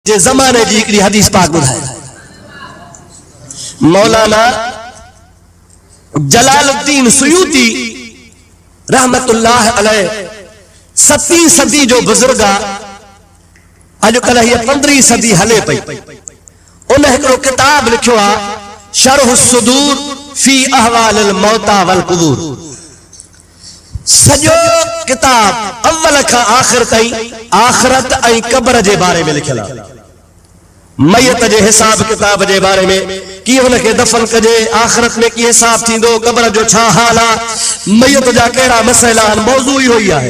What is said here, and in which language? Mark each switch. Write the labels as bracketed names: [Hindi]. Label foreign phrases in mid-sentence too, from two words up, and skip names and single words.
[Sindhi] जे ज़माने जी हिकिड़ी हदीस पाक ॿुधाए मौलाना जलालुद्दीन सुयूती [Arabic] رحمة الله عليه [Sindhi] 7वीं सदी जो बुजुर्ग आहे। अॼुकल्ह हीअ 15वीं सदी हले पई। उन हिकिड़ो किताब लिखियो आहे शरह सुदूर फी अहवालिल मौता वल कुबूर। सॼो किताब अव्वल खां आख़िर ताईं आख़िरत ऐं क़ब्र जे बारे में लिखियल आहे। मयत जे हिसाब किताब जे बारे में, कीअं हुनखे दफ़न कजे, आख़िरत में कीअं हिसाब थींदो, क़ब्र जो छा हाल आहे, मयत जा कहिड़ा मसइला आहिनि, मौज़ू इहो ई आहे।